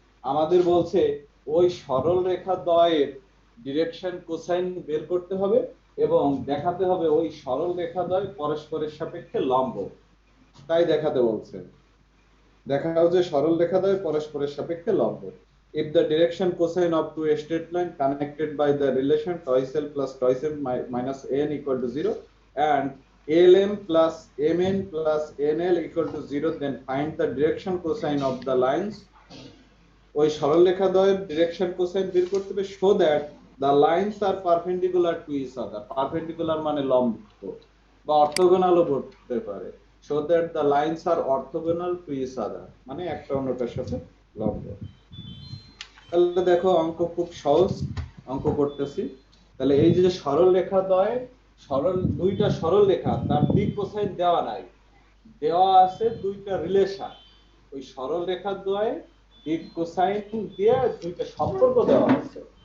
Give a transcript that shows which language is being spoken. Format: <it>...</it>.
<bn>আমাদের বলছে ওই সরল রেখা দ্বয়ের ডিরেকশন কোসাইন বের করতে হবে এবং দেখাতে হবে ওই সরল রেখা দ্বয় পরস্পরের সাপেক্ষে লম্ব। তাই দেখাতে বলছে, দেখাও যে সরল রেখা দ্বয় পরস্পরের সাপেক্ষে লম্ব।</bn> <en>If the direction cosine of two straight line connected by the relation twice L plus twice m minus n equal to 0 and Lm plus Mn plus Nl equal to 0, then find the direction cosine of the lines.</en> <bn>ওই সরলরেখা দ্বয়ের direction cosine বের করতে হবে</bn> <en>so that the lines are perpendicular to each other.</en> <bn>Perpendicular মানে লম্ব বা অর্থোগোনালও বলতে পারে।</bn> <en>so that the lines are orthogonal to each other</en> <bn>মানে একটা অন্যটার সাথে লম্ব। তাহলে দেখো অঙ্ক খুব সহজ, অঙ্ক করতেছি। তাহলে এই যে সরল রেখা দ্বয়, দুইটা সরল রেখা তার দিক কোসাইন দেওয়া নাই, দেওয়া আছে দুইটা রিলেশন, ওই সরল রেখা দ্বয়ে দিক কোসাইন দিয়ে দুইটা সম্পর্ক দেওয়া আছে।</bn>